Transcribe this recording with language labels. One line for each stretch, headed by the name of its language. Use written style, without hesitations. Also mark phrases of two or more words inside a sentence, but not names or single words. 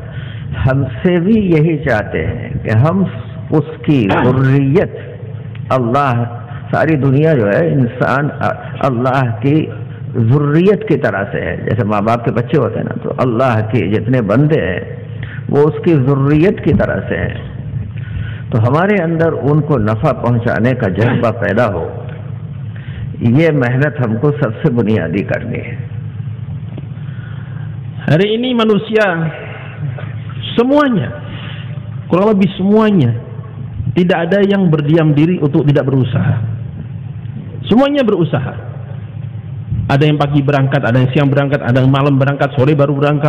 Urdu: ہم سے بھی یہی چاہتے ہیں کہ ہم اس کی ذریت، اللہ، ساری دنیا جو ہے انسان اللہ کی ذریت کی طرح سے ہے۔ جیسے ماں باپ کے بچے ہوتے ہیں نا، تو اللہ کے جتنے بندے ہیں وہ اس کی ذریت کی طرح سے ہیں۔ تو ہمارے اندر ان کو نفع پہنچانے کا جذبہ پیدا ہو، یہ محنت ہم کو سب سے بنیادی کرنی ہے۔
Indonesian: Hari ini manusia semuanya, kurang lebih semuanya, tidak ada yang berdiam diri untuk tidak berusaha. Semuanya berusaha. Ada yang pagi berangkat, ada yang siang berangkat, ada yang malam berangkat, sore baru berangkat.